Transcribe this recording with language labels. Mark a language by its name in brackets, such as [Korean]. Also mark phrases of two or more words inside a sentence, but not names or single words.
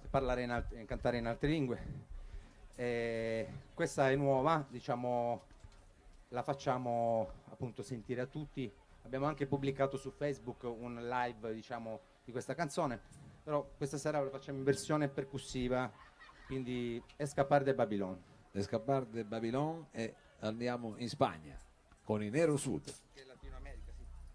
[Italian] Parlare cantare in altre lingue. Questa è nuova, diciamo, la facciamo appunto sentire a tutti. Abbiamo anche pubblicato su Facebook un live, diciamo, di questa canzone, però questa sera la facciamo in versione percussiva, quindi Escapar de Babylon. Escapar de Babylon e andiamo in Spagna con i Nero Sud. Che è Latino America, sì.